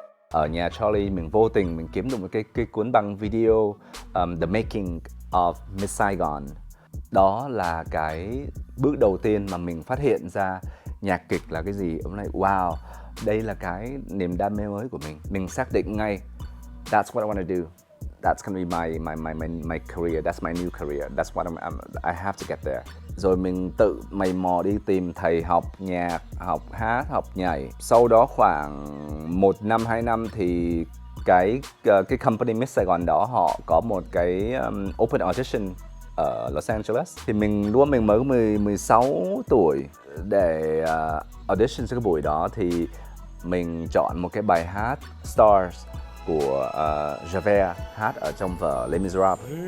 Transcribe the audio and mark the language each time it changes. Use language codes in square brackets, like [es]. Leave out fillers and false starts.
[vi] Ở nhà Charlie mình vô tình mình kiếm được một cái cuốn băng video The Making of Miss Saigon. Đó là cái bước đầu tiên mà mình phát hiện ra nhạc kịch là cái gì. Ông nói wow, đây là cái niềm đam mê mới của mình. Mình xác định ngay [en] that's what I want to do. That's gonna be my career. That's my new career. That's what I have to get there. [vi] Rồi mình tự mày mò đi tìm thầy học nhạc, học hát, học nhảy. Sau đó khoảng 1 năm, 2 năm thì cái company Miss Saigon đó họ có một cái open audition ở Los Angeles. Thì mình mới 16 tuổi để audition cho cái buổi đó, thì mình chọn một cái bài hát Stars của Javert hát ở trong vở Les Miserables.